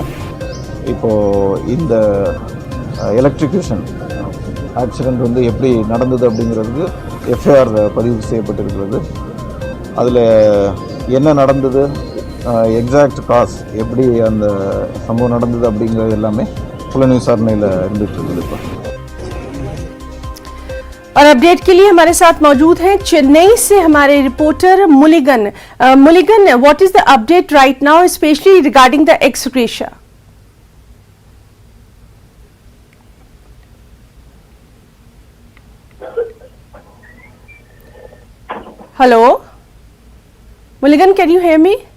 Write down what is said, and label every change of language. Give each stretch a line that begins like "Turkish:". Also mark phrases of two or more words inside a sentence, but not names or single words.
Tamil: இப்போது இந்த
English: electrocution accident
Tamil: வந்து எப்படி நடந்தது அப்படிங்கிறதுக்கு எஃப்ஐஆர் பதிவு செய்யப்பட்டிருக்கிறது. அதில் என்ன நடந்தது,
English: exact cause,
Tamil: எப்படி அந்த சம்பவம் நடந்தது அப்படிங்கிறது எல்லாமே புலன் விசாரணையில் இருந்துகிட்டு இருக்குது. இப்போ
Hindi: और अपडेट के लिए हमारे साथ मौजूद हैं चेन्नई से हमारे रिपोर्टर मुलिगन।
English: मुलिगन, what is the update right now, specially regarding the ex gratia? हेलो मुलिगन, can you hear me?